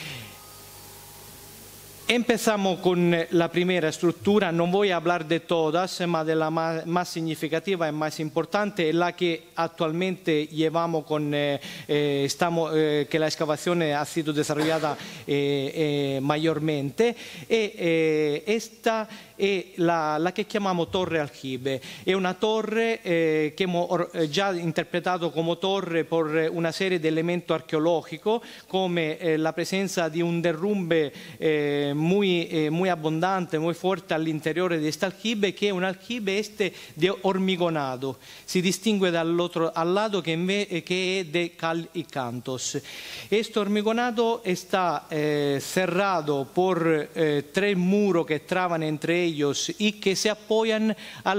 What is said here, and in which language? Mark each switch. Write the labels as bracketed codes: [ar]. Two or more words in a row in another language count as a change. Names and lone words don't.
[es] Empezamos con la primera estructura, no voy a hablar de todas, pero de la más significativa y más importante, la que actualmente llevamos que la excavación ha sido desarrollada mayormente, esta [it] è la che chiamiamo torre aljibe. È una torre che abbiamo già interpretato come torre per una serie di elementi archeologici, come la presenza di un [es] derrumbe muy abundante, muy fuerte al interior de este aljibe, que es un aljibe de hormigonado. Se distingue al lado que es de cal y cantos. Este hormigonado está cerrado por 3 muros que traban entre ellos y que se apoyan al